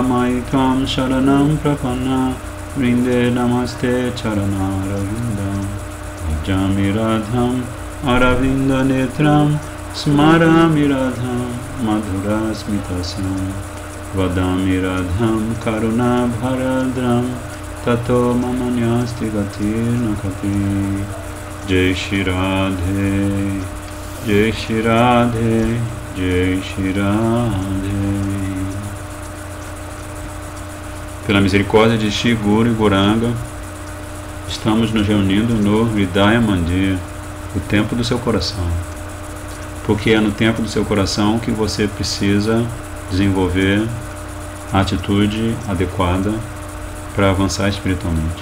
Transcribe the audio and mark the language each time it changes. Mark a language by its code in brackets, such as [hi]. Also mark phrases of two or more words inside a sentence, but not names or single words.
[sa] Maitvam Sharanam Prapanna Vrinde Namaste Charana Ravindam Bhajami Radham Aravinda Netram Smarami Radham Madhura Smitasam Vadami Radham Karuna Bharadram Tato Mamanyasti Gatir Nakati Jai Shri Radhe Jai Shri Radhe Jai Shri Radhe. [pt] Pela misericórdia de Shri Guru e Gauranga, estamos nos reunindo no Hridaya Mandir, o templo do seu coração. Porque é no templo do seu coração que você precisa desenvolver a atitude adequada para avançar espiritualmente.